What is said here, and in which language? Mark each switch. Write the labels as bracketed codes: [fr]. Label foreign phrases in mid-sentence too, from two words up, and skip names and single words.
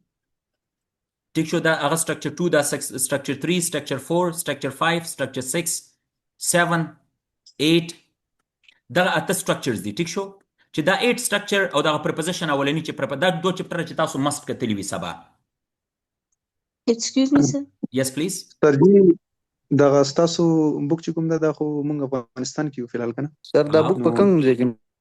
[ps] ټیک شو دا هغه سټرکچر 2 دا سټرکچر 3 سټرکچر 4 سټرکچر 5 سټرکچر 6 7 8 دغه اته سټرکچرز دي ټیک شو چې دا 8 سټرکچر او دغه پریپوزیشن اولنی چې دا دوه چپټر چې تاسو مست کتلی وي سبا [en] Excuse me, sir. yes please [ps] سر جی دغه ستاسو بوک چې کوم ده دا خو مونږ افغانستان کې یو فلحال کنه سر دا بوک په کوم ځای کې